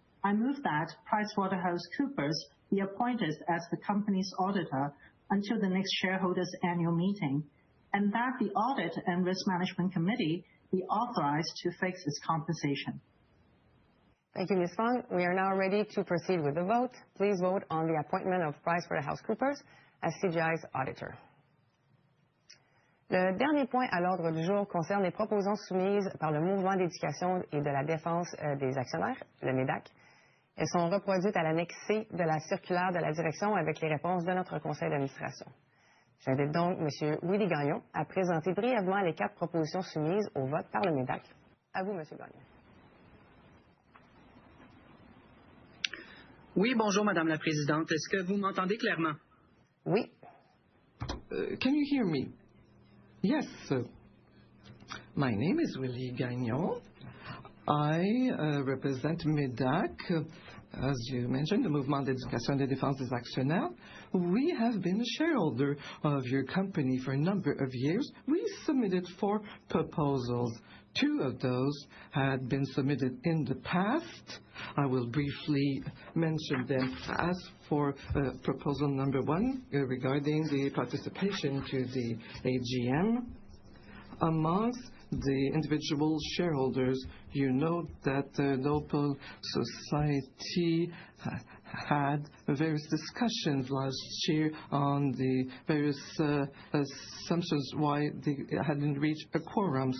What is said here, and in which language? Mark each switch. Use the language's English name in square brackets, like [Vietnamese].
[English] I move that PricewaterhouseCoopers be appointed as the company's auditor until the next shareholders' annual meeting, and that the Audit and Risk Management Committee be authorized to fix its compensation. Thank you, Ms. Fong. We are now ready to proceed with the vote. Please vote on the appointment of PricewaterhouseCoopers as CGI's auditor. [French] Le dernier point à l'ordre du jour concerne les propositions soumises par le Mouvement d'éducation et de la défense des actionnaires, le MEDAC. Elles sont reproduites à l'annexe C de la circulaire de la direction avec les réponses de notre conseil d'administration. J'invite donc M. Willy Gagnon à présenter brièvement les 4 propositions soumises au vote par le MEDAC. À vous, M. Gagnon. Oui, bonjour, Madame la Présidente. Est-ce que vous m'entendez clairement? Oui. [English] Can you hear me? Yes. My name is Willy Gagnon. I represent MEDAC, as you mentioned, the Mouvement d'éducation et de défense des actionnaires. We have been a shareholder of your company for a number of years. We submitted 4 proposals. 2 of those had been submitted in the past. I will briefly mention them. As for proposal number 1, regarding the participation to the AGM, amongst the individual shareholders, you know that the local society had various discussions last year on the various assumptions why they hadn't reached a quorum.